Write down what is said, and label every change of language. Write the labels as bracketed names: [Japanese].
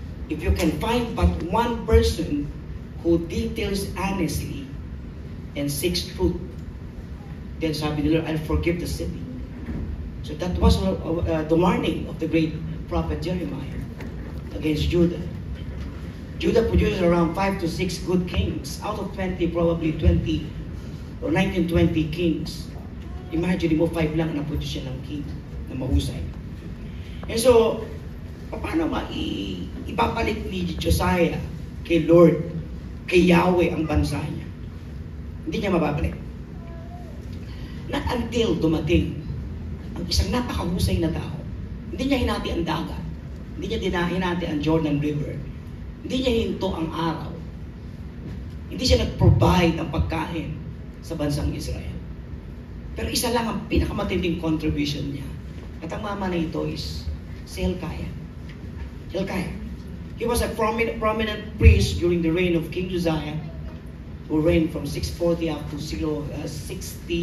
[English] If you can find but one person who details honestly and seeks truth, then [Filipino] sabi ni [English] Lord, I'll forgive the city. So that was the warning of the great prophet Jeremiah against Judah. Judah produced around 5 to 6 good kings. Out of 20, probably 20 or 19, 20 kings. [Filipino] Imagine mo, 5 lang na produce siya ng king na mahusay. [English] And so, [Filipino] paano ipapalit ni Josiah kay Lord, kay Yahweh ang bansa niya? Hindi niya mababalik. [English] Not until [Filipino] dumating ang isang napakahusay na tao. Hindi niya hinati ang dagat. Hindi niya hinati ang Jordan River. Hindi niya hinto ang araw. Hindi siya nag-provide ng pagkain sa bansang Israel. Pero isa lang ang pinakamatinding contribution niya. At ang mama na ito is si Hilkiah. Hilkiah. [English] He was a prominent priest during the reign of King Josiah, who reigned from 640 up to 609.